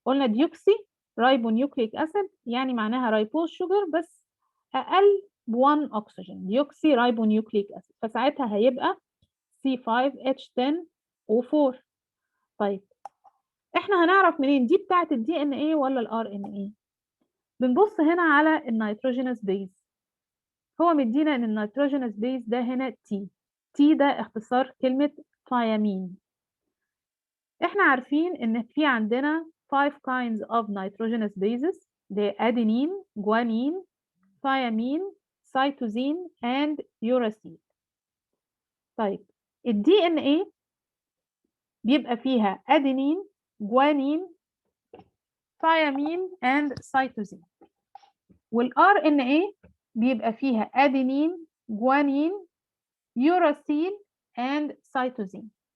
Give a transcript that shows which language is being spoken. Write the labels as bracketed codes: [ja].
[ar] قلنا ديوكسي رايبونيوكليك اسيد يعني معناها رايبوز شوجر بس اقل ب1 اكسجين، ديوكسي رايبونيوكليك اسيد، فساعتها هيبقى C5H10O4. طيب احنا هنعرف منين دي بتاعت الدي ان اي ولا الار ان اي؟ بنبص هنا على النيتروجينوس بيز. هو مدينا ان النيتروجينوس بيز ده هنا تي ده اختصار كلمة ثيامين. احنا عارفين ان في عندنا [en] 5 kinds of nitrogenous bases، ده adenine، guanine، thiamine، cytosine and uracil. [ar] طيب الدي ان اي بيبقى فيها adenine، guanine، thiamine and cytosine، والار ان اي بيبقى فيها adenine، guanine، uracil and cytosine.